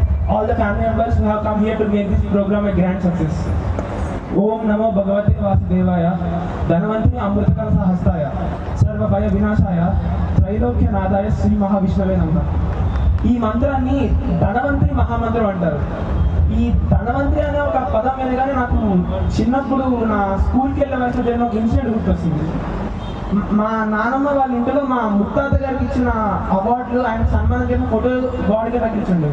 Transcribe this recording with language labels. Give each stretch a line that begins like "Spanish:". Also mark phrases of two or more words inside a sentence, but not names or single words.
English: all the family members who have come here to make this program a grand success.
Sanskrit: ॐ नमो भगवते वासुदेवाय, धन्वन्तरि अमृतकल हस्ताय, सर्व भय विनाशाय, त्रैलोक्य नादाय श्री महाविष्णवे नमः.
Telugu: ఈ మంత్రాన్ని ధనవంతరి మహామంత్రం అంటారు. ఈ ధనవంతరి అనే ఒక పదం మీద కానీ నాకు చిన్నప్పుడు నా స్కూల్కి వెళ్ళే వయసులో జరిగిన ఒక ఇన్సిడెంట్ గుర్తొస్తుంది. మా నానమ్మ వాళ్ళ ఇంట్లో మా ముత్తాత గారికి ఇచ్చిన అవార్డులు, ఆయన సన్మానం చేసిన ఫోటో గోడకి తగ్గించుండేవి.